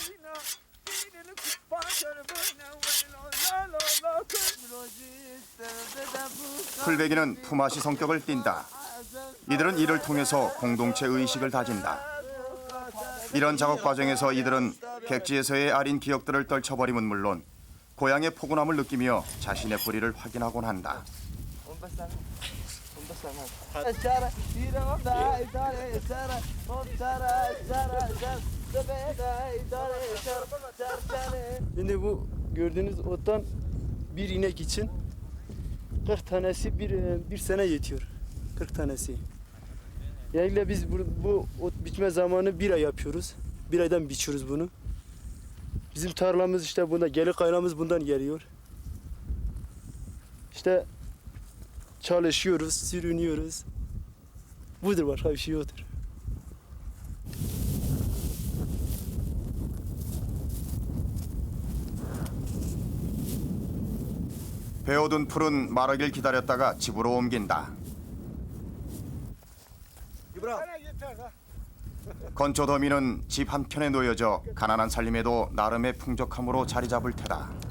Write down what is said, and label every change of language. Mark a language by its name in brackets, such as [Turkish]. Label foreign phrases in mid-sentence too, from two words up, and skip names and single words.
[Korean] 풀베기는 품앗이 성격을 띈다. 이들은 이를 통해서 공동체 의식을 다진다. 이런 작업 과정에서 이들은 객지에서의 아린 기억들을 떨쳐버림은 물론 고향의 포근함을 느끼며 자신의 뿌리를 확인하곤 한다. [Turkish] Şimdi bu gördüğünüz ottan bir inek için 40 tanesi bir sene yetiyor. 40 tanesi. Yani biz bu ot biçme zamanı bir ay yapıyoruz. Bir aydan biçiyoruz bunu. Bizim tarlamız işte bunda, gelir kaynağımız bundan geliyor. İşte çalışıyoruz, sürünüyoruz. Budur, başka bir şey yoktur. [Korean] 베어둔 풀은 마르길 기다렸다가 집으로 옮긴다. 건조 더미는 집 한켠에 놓여져 가난한 살림에도 나름의 풍족함으로 자리 잡을 테다.